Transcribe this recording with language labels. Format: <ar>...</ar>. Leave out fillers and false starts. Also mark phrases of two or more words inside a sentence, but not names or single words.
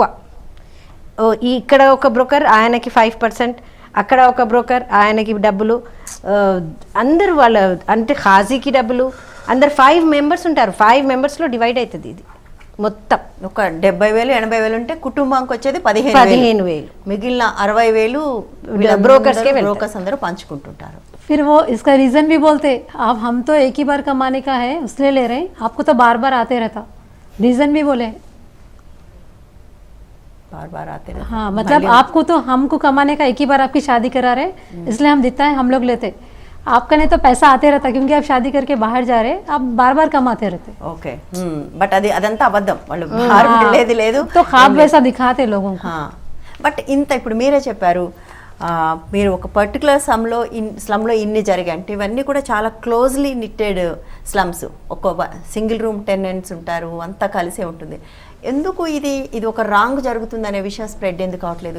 <te>ఇక్కడ ఒక బ్రోకర్ ఆయనకి 5%, అక్కడ ఒక బ్రోకర్ ఆయనకి డబ్బులు, అందరూ వాళ్ళ అంటే హాజీకి డబ్బులు, అందరు 5 members ఉంటారు, 5 membersలో డివైడ్ అవుతుంది ఇది మొత్తం. ఒక 70,000 80,000 ఉంటే కుటుంబానికి వచ్చేది 15,000, మిగిలిన 60,000 బ్రోకర్స్ అందరూ పంచుకుంటుంటారు.</te> <hi>फिर वो इसका रीज़न भी बोलते, अब हम तो एक ही बार कमाने का है इसलिए ले रहे हैं, आपको तो बार बार आते रहता, रीज़न भी बोले बार आते रहते. हाँ मतलब आपको तो हमको कमाने का एक ही बार आपकी शादी करा रहे इसलिए हम देता है हम लोग लेते, आपका नहीं तो पैसा आते रहता क्योंकि आप शादी करके बाहर जा रहे आप बार बार कमाते रहते.</hi> <en>okay but</en> <te>అదంతా అబద్ధం, వాళ్ళు బార్ వెళ్ళేది లేదు.</te> <hi>तो ख्वाब वैसा दिखाते लोगों को.</hi> <te>బట్ ఇంత ఇప్పుడు మీరే చెప్పారు, మీరు ఒక</te> <en>particular slumlo</en> <te>ఇన్ని జరిగాయి అంటే ఇవన్నీ కూడా చాలా</te> <en>closely knitted slums,</en> <te>ఒక</te> <en>single room tenants</en> <te>ఉంటారు, అంతా కలిసే ఉంటుంది. ఎందుకు ఇది ఒక రాంగ్ జరుగుతుంది అనే విషయం స్ప్రెడ్ ఎందుకు అవట్లేదు?</te>